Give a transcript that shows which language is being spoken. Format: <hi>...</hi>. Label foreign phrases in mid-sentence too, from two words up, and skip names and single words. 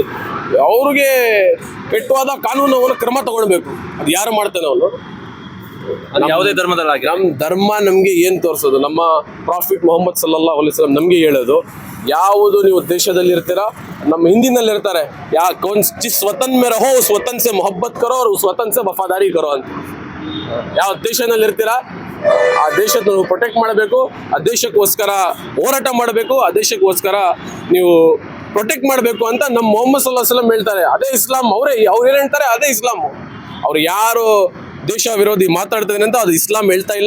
<kn>ಅವ್ರಿಗೆ ಕೆಟ್ಟವಾದ ಕಾನೂನು ಕ್ರಮ ತಗೊಳ್ಬೇಕು. ಅದು ಯಾರು ಮಾಡ್ತಾನೆ ಅವನು? ಯಾವುದೇ ಧರ್ಮದಲ್ಲಿ ನಮ್ಮ ಧರ್ಮ ನಮ್ಗೆ ಏನ್ ತೋರಿಸೋದು? ನಮ್ಮ ಪ್ರಾಫಿಟ್ ಮೊಹಮ್ಮದ್</kn> <ar>صلى الله عليه وسلم</ar> <kn>ನಮ್ಗೆ ಹೇಳೋದು, ಯಾವುದು ನೀವು ದೇಶದಲ್ಲಿ ಇರ್ತೀರಾ, ನಮ್ಮ ಹಿಂದಿನಲ್ಲಿ ಇರ್ತಾರೆ,</kn> <hi>जिस वतन में रहो उस वतन से मोहब्बत करो और उस वतन से वफादारी करो</hi> <kn>ಅಂತ. ಯಾವ ದೇಶದಲ್ಲಿ ಇರ್ತೀರಾ ಆ ದೇಶದ ನೀವು ಪ್ರೊಟೆಕ್ಟ್ ಮಾಡಬೇಕು, ಆ ದೇಶಕ್ಕೋಸ್ಕರ ಹೋರಾಟ ಮಾಡಬೇಕು, ಆ ದೇಶಕ್ಕೋಸ್ಕರ ನೀವು ಪ್ರೊಟೆಕ್ಟ್ ಮಾಡಬೇಕು ಅಂತ ನಮ್ಮ ಮೊಹಮ್ಮದ್</kn> <ar>صلى الله عليه وسلم</ar> <kn>ಹೇಳ್ತಾರೆ. ಅದೇ ಇಸ್ಲಾಂ. ಅವ್ರು ಏನು ಹೇಳ್ತಾರೆ ಅದೇ ಇಸ್ಲಾಂ. ಅವ್ರು ಯಾರು ದೇಶ ವಿರೋಧಿ ಮಾತಾಡ್ತಿದ್ದಾನೆ ಅಂತ ಅದು ಇಸ್ಲಾಂ ಹೇಳ್ತಾ ಇಲ್ಲ.</kn>